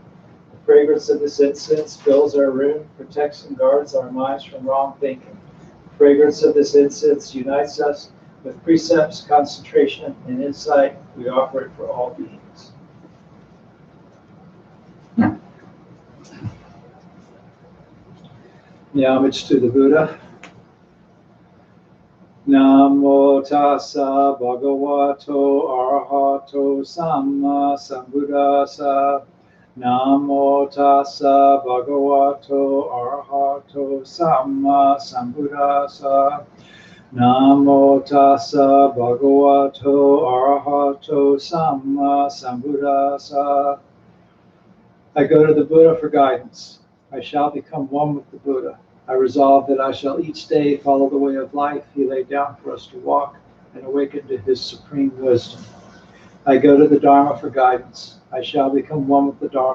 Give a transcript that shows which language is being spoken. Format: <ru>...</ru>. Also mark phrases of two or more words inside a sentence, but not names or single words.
<en>The fragrance of this incense fills our room, protects and guards our minds from wrong thinking. The fragrance of this incense unites us with precepts, concentration, and insight. We offer it for all beings. The homage to the Buddha.</en> <pi>Namo tassa bhagavato arahato samma sambuddhassa. Namo tassa bhagavato arahato samma sambuddhassa. Namo tassa bhagavato arahato samma sambuddhassa.</pi> <en>I go to the Buddha for guidance. I shall become one with the Buddha. I resolve that I shall each day follow the way of life he laid down for us to walk and awaken to his supreme wisdom. I go to the Dharma for guidance. I shall become one with the Dharma.</en>